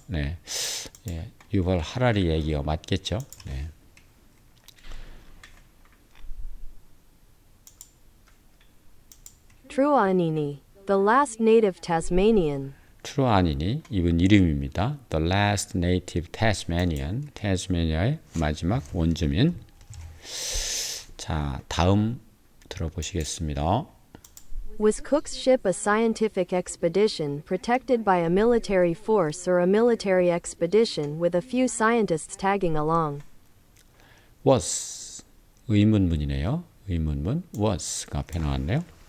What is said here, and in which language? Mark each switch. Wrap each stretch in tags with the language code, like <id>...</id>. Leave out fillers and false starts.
<ko>네, 유발 하라리 얘기가 맞겠죠. 네.</ko> <en>Truanini, the last native Tasmanian.</en> <ko>트루아니니 이분 이름입니다.</ko> <en>The last native Tasmanian, 태즈메니아의 마지막 원주민.</en> <ko>자, 다음 들어보시겠습니다.</ko> <en>Was Cook's ship a scientific expedition protected by a military force or a military expedition with a few scientists tagging along?</en> <ko>Was 의문문이네요. 의문문 was가 앞에 나왔네요.</ko>